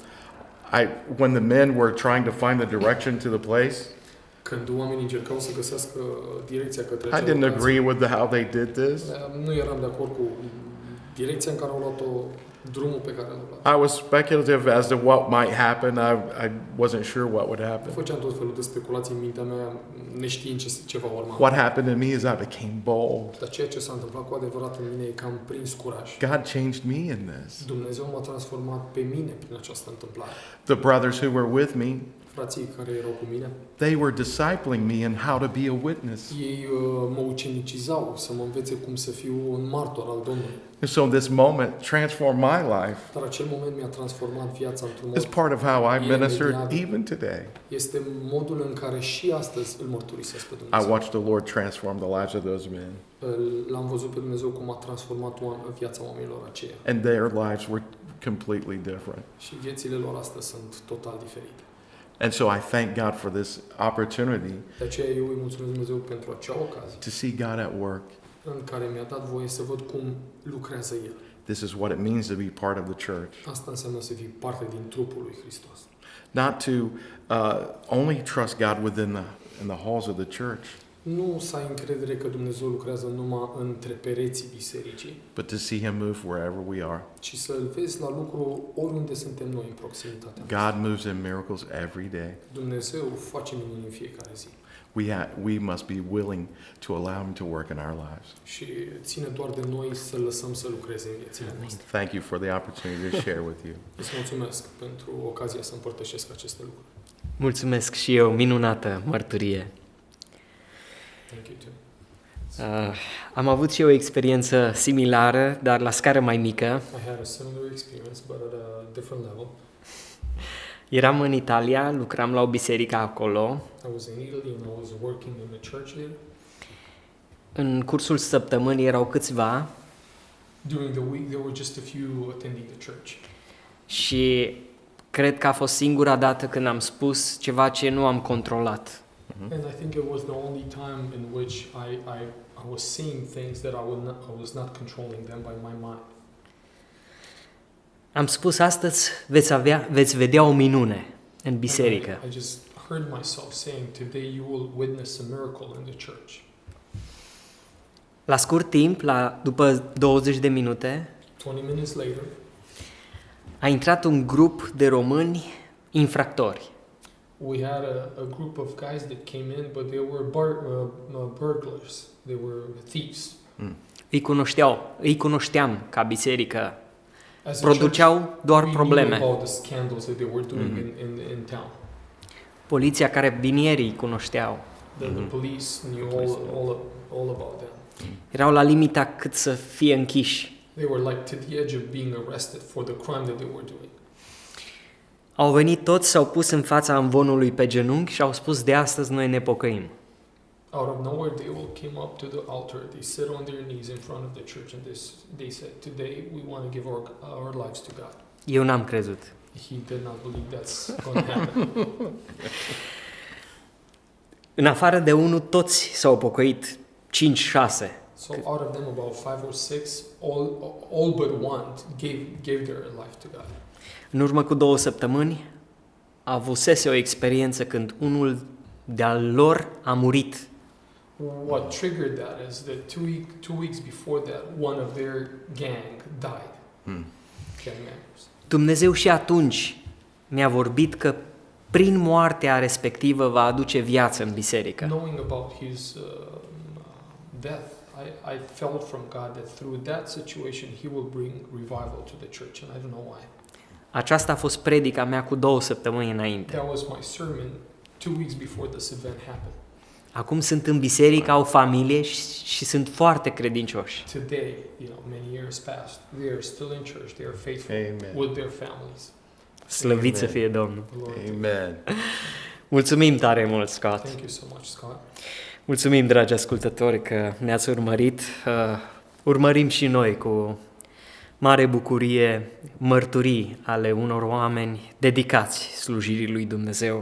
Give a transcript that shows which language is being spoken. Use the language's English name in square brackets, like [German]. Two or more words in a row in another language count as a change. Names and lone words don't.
[English] When the men were trying to find the direction to the place, [Romanian] Când oamenii încercau să găsească direcția către [English] I [Romanian] acea [English] didn't [Romanian] locație, [English] agree with how they did this. [Romanian] nu eram de acord cu direcția în care au luat-o, drumul pe care l-au luat. [English] I was speculative as to what might happen. I wasn't sure what would happen. [Romanian] Făceam tot felul de speculații în mintea mea, neștiind ce va urma. [English] What happened to me is I became bold. [Romanian] Dar ceea ce s-a întâmplat cu adevărat în mine e că am prins curaj. [English] God changed me in this. [Romanian] Dumnezeu m-a transformat pe mine prin această întâmplare. [English] The brothers who were with me, [Romanian] Frații care erau cu mine, [English] they were discipling me in how to be a witness. [Romanian] ei mă ucenicizau să mă învețe cum să fiu un martor al Domnului. [English] And so this moment transformed my life. [Romanian] Dar acel moment mi-a transformat viața într-un [English] It's [Romanian] mod. [English] part of how I ministered even today. [Romanian] Este modul în care și astăzi îl mărturisesc pe [English] I [Romanian] Dumnezeu. [English] watched the Lord transform the lives of those men. [Romanian] L-am văzut pe Dumnezeu cum a transformat viața oamenilor aceia. [English] And their lives were completely different. [Romanian] Și viețile lor astăzi sunt total diferite. [English] And so I thank God for this opportunity [Romanian] De aceea eu îi mulțumesc Dumnezeu pentru acea ocazie [English] to see God at work. [Romanian] în care mi-a dat voie să văd cum lucrează El. [English] This is what it means to be part of the church. [Romanian] Asta înseamnă să fii parte din trupul lui Hristos. [English] Not to only trust God in the halls of the church, [Romanian] Nu să ai încredere că Dumnezeu lucrează numai între pereții bisericii, [English] but to see Him move wherever we are. [Romanian] ci să-L vezi la lucru oriunde suntem noi în proximitatea. [English] God moves in miracles every day. [Romanian] Dumnezeu face minuni în fiecare zi. [English] We must be willing to allow Him to work in our lives. [Romanian] Și ține doar de noi să lăsăm să lucreze în viețile noastre. [English] Thank you for the opportunity to share with you. [Romanian] Îți mulțumesc pentru ocazia să împărtășesc aceste lucruri. Mulțumesc și eu, minunată mărturie. [English] Thank you too. [Romanian] Am avut și eu o experiență similară, dar la scară mai mică. [English] I had a similar experience, but at a different level. [Romanian] Eram în Italia, lucram la o biserică acolo. [English] I was in Italy and I was working in a church there. [Romanian] În cursul săptămânii erau câțiva [English] During the week, there were just a few attending the church. [Romanian] și cred că a fost singura dată când am spus ceva ce nu am controlat. [English] And I think it was the only time in which I was saying things that I was not controlling them by my mind. [Romanian] Am spus astăzi veți vedea o minune în biserică. [English] I just heard myself saying, today you will witness a miracle in the church. [Romanian] La scurt timp, după 20 de minute, [English] 20 minutes later, [Romanian] a intrat un grup de români infractori. [English] we had a group of guys that came in, but they were burglars. They were thieves. [Romanian] Îi cunoșteam ca biserică. [English] As a [Romanian] Produceau [English] church, [Romanian] doar [English] we [Romanian] probleme. [English] knew about the scandals that they were doing in town. [Romanian] Poliția, carabinierii îi cunoșteau. [English] The police knew all about them. [Romanian] Erau la limita cât să fie închiși. [English] They were like to the edge of being arrested for the crime that they were doing. [Romanian] Au venit toți, s-au pus în fața amvonului pe genunchi și au spus, de astăzi noi ne pocăim. [English] Out of nowhere, they all came up to the altar. They sat on their knees in front of the church and they said, today we want to give our lives to God. [Romanian] Eu n-am crezut. [English] He did not believe that's going to happen. [Romanian] În afară de unul, toți s-au pocăit, 5-6. [English] So out of them, about 5 or 6, all but one gave their life to God. [Romanian] În urmă cu 2 săptămâni, avusese o experiență când unul de-al lor a murit. [English] What triggered that is that two weeks before that, one of their gang died. Gang members. [Romanian] Dumnezeu și atunci mi-a vorbit că prin moartea respectivă va aduce viață în biserică. [English] Knowing about his death, I felt from God that through that situation he will bring revival to the church, and I don't know why. [Romanian] Aceasta a fost predica mea cu 2 săptămâni înainte. [English] That was my sermon 2 weeks before this event happened. [Romanian] Acum sunt în biserică, au familie și sunt foarte credincioși. [English] Today, many years past, they are still in church. They are faithful [Romanian] Amen. [English] with their families. [Romanian] Slăvit să fie Domnul. [English] Lord, [Romanian] Amen. Mulțumim tare mult, Scott. [English] thank you so much, Scott. [Romanian] Mulțumim, dragi ascultători, că ne-ați urmărit. Urmărim și noi cu mare bucurie mărturii ale unor oameni dedicați slujirii lui Dumnezeu.